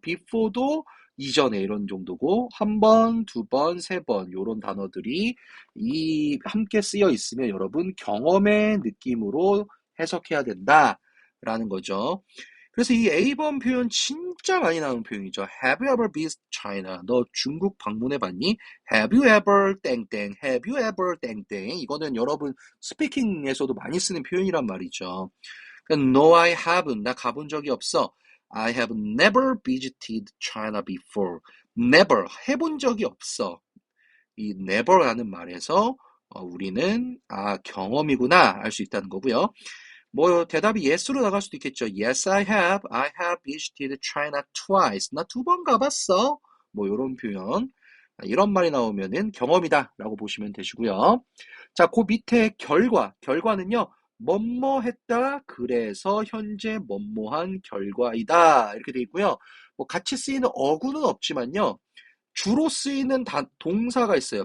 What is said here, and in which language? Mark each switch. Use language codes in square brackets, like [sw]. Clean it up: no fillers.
[ko] before도 이전에 이런 정도고 한 번, 두 번, 세 번 요런 단어들이 이 함께 쓰여 있으면 여러분 경험의 느낌으로 해석해야 된다라는 거죠. 그래서 이 A번 표현 진짜 많이 나오는 표현이죠. [en] Have you ever visited China? [ko] 너 중국 방문해 봤니? [en] Have you ever 땡땡? Have you ever 땡땡? [ko] 이거는 여러분 스피킹에서도 많이 쓰는 표현이란 말이죠. [en] No, I haven't. [ko] 나 가본 적이 없어. [en] I have never visited China before. [ko] Never. 해본 적이 없어. 이 never라는 말에서 우리는 경험이구나 알 수 있다는 거고요. 뭐 대답이 yes로 나갈 수도 있겠죠. [en] Yes, I have. I have visited China twice. [ko] 나 두 번 가봤어. 뭐 이런 표현. 이런 말이 나오면은 경험이다라고 보시면 되시고요. 자, 그 밑에 결과는요. 뭐뭐 했다. 그래서 현재 뭐뭐한 결과이다. 이렇게 돼 있고요. 뭐 같이 쓰이는 어구는 없지만요. 주로 쓰이는 동사가 있어요.